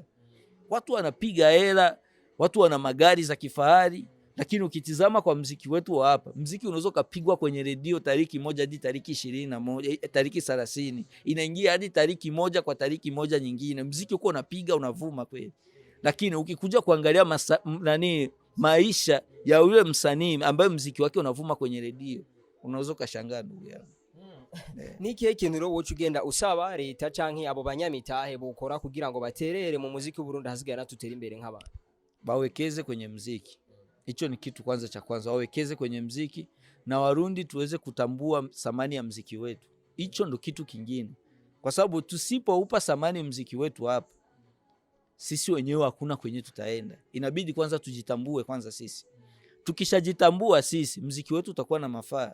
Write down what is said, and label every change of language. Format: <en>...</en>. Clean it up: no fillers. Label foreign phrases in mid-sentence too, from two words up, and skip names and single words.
<sw>Watu wanapiga hela, watu wana magari za kifahari, lakini ukitizama kwa muziki wetu wa hapa, muziki unaweza kupigwa kwenye redio tariki moja hadi tariki 21, tariki 30, inaingia hadi tariki moja kwa tariki moja nyingine. Muziki uko unapiga, unavuma kweli. Lakini ukikuja kuangalia maisha ya yule msanii ambaye muziki wake unavuma kwenye redio, unaweza kushangaa ndugu yangu.</sw> <rn>Niki ikintu ro wocu genda usaba leta canke abo banyamitahe bukora kugira ngo baterere mu muziki w'Uburundi hasigara tutera imbere nk'abantu?</rn> <sw>Bawekeze kwenye muziki. Hicho ni kitu kwanza cha kwanza, wawekeze kwenye muziki na Warundi tuweze kutambua thamani ya muziki wetu. Hicho ndo kitu kingine. Kwa sababu tusipoupa thamani muziki wetu hapa, sisi wenyewe hakuna kwenye tutaenda. Inabidi kwanza tujitambue kwanza sisi. Tukishajitambua sisi, muziki wetu utakuwa na mafaa.</sw>